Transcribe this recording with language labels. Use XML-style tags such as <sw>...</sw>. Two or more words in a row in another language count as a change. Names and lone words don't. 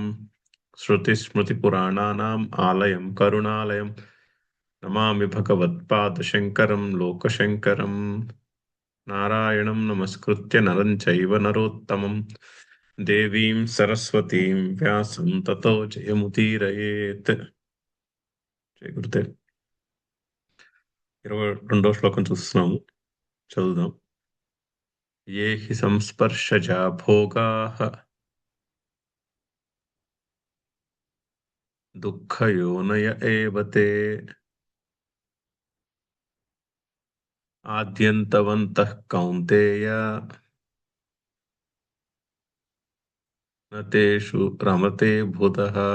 <sa>श्रुतिस्मृतिपुराणानाम् आलयं करुणालयं नमामि भगवत्पादशङ्करं लोकशङ्करम्। नारायणं नमस्कृत्य नरं चैव नरोत्तमं देवीं सरस्वतीं व्यासं ततो జయముదీరయేత్.</sa> <te>జయ గురుదేవ్. 22వ శ్లోకం చూస్తున్నాము, చదువుదాం.</te> <sa>ఏ హి సంస్పర్శజా భోగాః దుఃఖయోనయ ఏవ తే ఆద్యంతవంతః కౌంతేయ న తేషు రమతే బుధః.</sa>